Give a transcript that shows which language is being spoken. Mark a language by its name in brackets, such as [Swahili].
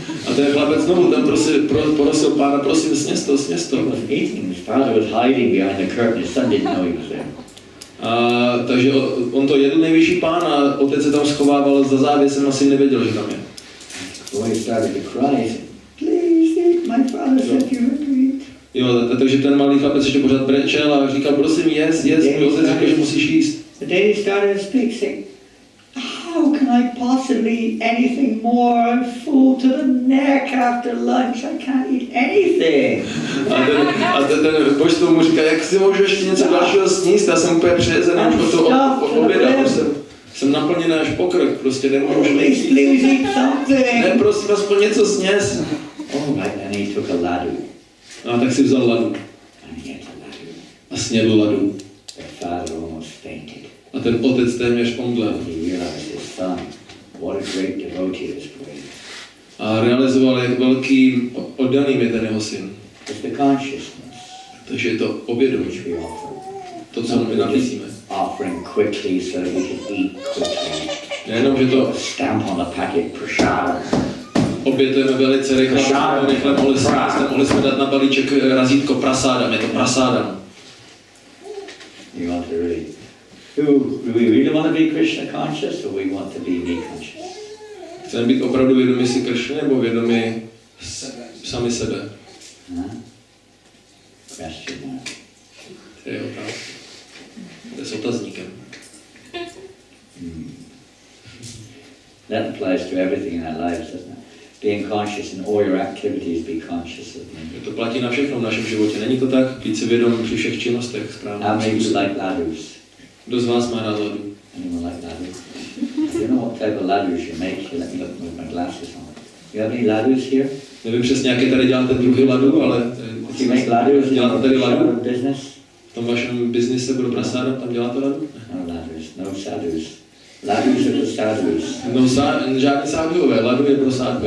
[Czech] A ten chlapec znovu tam prosil pána, prosím, sněz to. [English] He was eating. His father was hiding behind the curtain. His son didn't know he was there. [Czech] A takže on to jedl nejvyšší pán a otec se tam schovával za závěsem, asi nevěděl, že tam je. [English] The boy started to cry. He said, please eat. My father said you had to eat. [Czech] Jo, takže ten malý chlapec ještě pořád brečel a říkal, prosím, yes, můj otec řekl, že musíš jíst. [English] The day he started to speak, saying, how can I possibly eat anything more? I'm full to the neck after lunch. I can't eat anything. [Czech] A ten božstvo mu říká, jak si můžu ještě něco dalšího sníst? Já jsem úplně přejezený už od toho oběda, už jsem naplněný až po krk, prostě nemůžu už [English] Please eat something. [Czech] Ne, prosím, aspoň něco sněz. [English] Oh, right, and he took a laddu. [Czech] A tak si vzal ladu [English] And he ate a laddu. [Czech] a snědl ladu. [English] The father almost fainted. [Czech] A ten otec téměř omdlel. [English] He realized his son, what a great devotee this boy is. [Czech] A realizoval, jak velký oddaný je ten jeho syn. [English] It's the consciousness [Czech] Takže je to obědom, [English] which we offer. [Czech] to, co my nabízíme. [English] Offering quickly so that we can eat quickly. [Czech] Nejenom, že to [English] Stamp on the packet, prasad. [Czech] obětujeme velice rychle, mohli jsme dát na balíček razítko prasádam, je to prasádam. [English] We want to really, do we really want to be Krishna conscious or we want to be me conscious? [Czech] Chceme být opravdu vědomi si Kršny nebo vědomi sami sebe? [English] Question mark. [Czech] To je otázka. To je s otazníkem. [English] That applies to everything in our lives, doesn't it? Being conscious in all your activities, be conscious of me. [Czech] To platí na všechno v našem životě. Není to tak? Být si vědom při všech činnostech správně. [English] How many of you like Laddus? Kdo z vás má rád ladu? Anyone like laddus? You know what type of laddus you make? You let me look with my glasses on. You have any laddus here? [Czech] Nevím přesně, jaké tady děláte druhy ladu, ale [English] You make laddus in [Czech] děláte tady [English] your [Czech] ladu? [English] business? [Czech] V tom vašem biznise pro prasáda, tam děláte ladu? [English] No laddus, no sadhus. Laddus are for sadhus. [Czech] No, žádný sádhové, ladu je pro sádhu.